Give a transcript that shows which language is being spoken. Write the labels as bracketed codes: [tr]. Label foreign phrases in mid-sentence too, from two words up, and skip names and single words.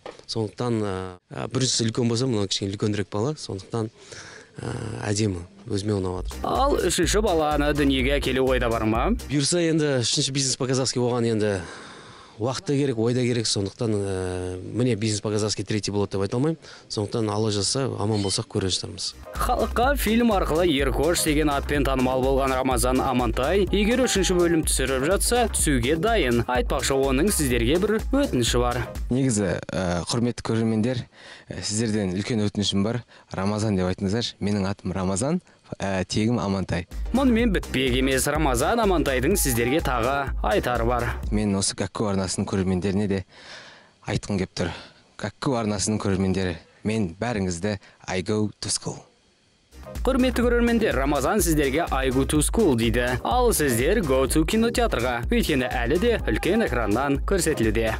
[kk] Сондықтан біріншісі үлкен болса, мынау кішкене үлкенірек бала. Сондықтан әдемі, өзіме ұнап жатыр. Ал үшінші баланы дүниеге әкелу ойда бар ма? Бұйырса енді үшінші «Бизнес по-казахски» оған енді уақытта керек, ойда керек. Сондықтан міне «Бизнес по-казахски» третий болады деп айта алмаймын. Сондықтан Алла жазса, аман болсақ көре жатармыз. Халыққа фильм арқылы Еркош деген атпен танымал болған Рамазан Амантай, егер үшінші бөлім түсіріп жатса, түсуге дайын. Айтпақшы, оның сіздерге бір өтініші бар. Негізі, құрметті көрермендер, сіздерден үлкен өтінішім бар. Рамазан деп айтыңыздар. Менің атым Рамазан, тегім Амантай. Мұнымен бітпек емес. Рамазан Амантайдың сіздерге тағы айтары бар. Мен осы Гакку арнасының көрермендеріне де айтқым кеп тұр. Гакку арнасының көрермендері, мен бәріңізді [en] I go to school. [kk] Құрметті көрермендер, Рамазан сіздерге [en] I go to school [kk] дейді. Ал сіздер [en] go to [kk] кинотеатрға. Өйткені әлі де үлкен экраннан көрсетілуде.